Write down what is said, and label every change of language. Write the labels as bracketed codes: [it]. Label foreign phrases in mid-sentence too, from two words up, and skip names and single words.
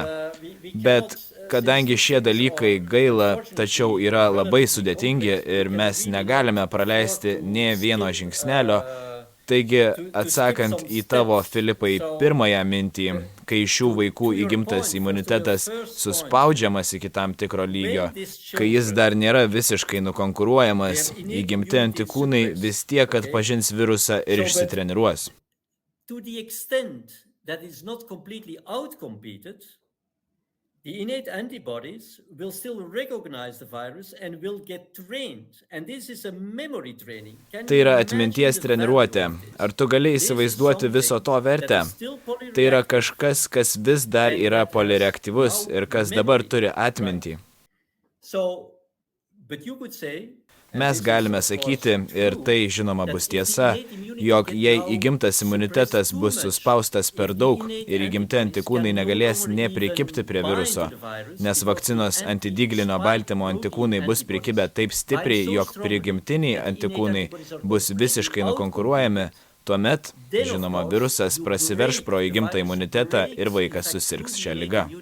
[lt] Bet kadangi šie dalykai gaila, tačiau yra labai sudėtingi ir mes negalime praleisti nė vieno žingsnelio, taigi, atsakant į tavo, Filipai, pirmąją mintį, kai šių vaikų įgimtas imunitetas suspaudžiamas iki tam tikro lygio, kai jis dar nėra visiškai nukonkuruojamas, įgimti antikūnai vis tiek atpažins virusą ir išsitreniruos. [en] The innate antibodies will still recognize the virus and will get trained. And this is a memory training. [lt] Tai yra atminties treniruotė. Ar tu gali įsivaizduoti viso to vertę? Tai yra kažkas, kas vis dar yra polireaktyvus ir kas dabar turi atmintį. So Mes galime sakyti, ir tai žinoma bus tiesa, jog jei įgimtas imunitetas bus suspaustas per daug ir įgimti antikūnai negalės nė prikibti prie viruso, nes vakcinos antidyglinio baltymo antikūnai bus prikibę taip stipriai, jog prigimtiniai antikūnai bus visiškai nukonkuruojami, tuomet, žinoma, virusas prasiverš pro įgimtą imunitetą ir vaikas susirgs šią ligą.